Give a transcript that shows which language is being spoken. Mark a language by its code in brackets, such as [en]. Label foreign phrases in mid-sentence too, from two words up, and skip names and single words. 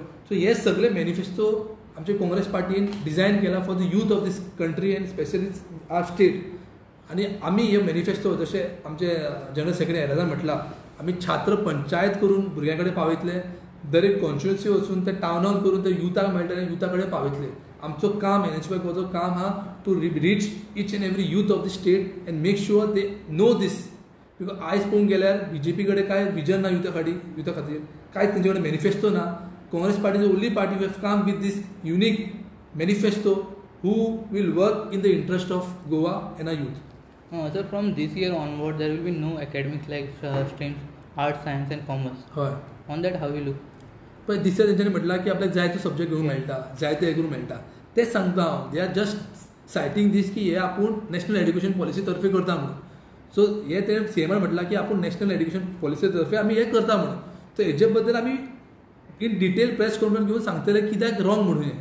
[kok] सो हे सगळे मॅनिफेस्टो आमचे काँग्रेस पार्टीन डिझायन केला [en] for the youth of this country and specially our state. [kok] आनी आमी हे मॅनिफेस्टो जशें आमचे [en] general secretary [kok] एराजान म्हटलां, आमी छात्र पंचायत करून भुरग्यां कडेन पावयतले. दर एक कॉन्स्टिट्युन्सी वचून ते [en] town hall [kok] करून ते युथाक मेळटले, युथा कडेन पावयतले. आमचो काम एनएचपीचो काम हा [en] to reach each and every youth of the state and make sure they know this. [kok] बिकॉज आयज पळोवंक गेल्यार बीजेपी कडेन काय विजन ना युथा खातीर, कांयच तेंचे कडेन मॅनिफेस्टो ना. [en] Congress party is only party who have come with this unique manifesto who will work in the interest of Goa and our youth. So from this year onward there will be no academics like streams arts, science and commerce. [kok] हय. [en] On that how you look? [kok] पण दिसता तेंच्यांनी म्हटलां की आपल्याक जायते सब्जेक्ट घेवंक मेळटा, जायते हे करूंक मेळटा. ते सांगता हांव. [en] they are just citing this [kok] की हे आपूण [en] national education policy [kok] तर्फे करता म्हणून. सो हे ते सीएमान म्हटलां की आपूण [en] national education policy [kok] तर्फे आमी हे करता म्हणून. सो हेजे बद्दल आमी [en] in detail press conference [kok] घेवन सांगतले कित्याक रॉंग म्हणून हे.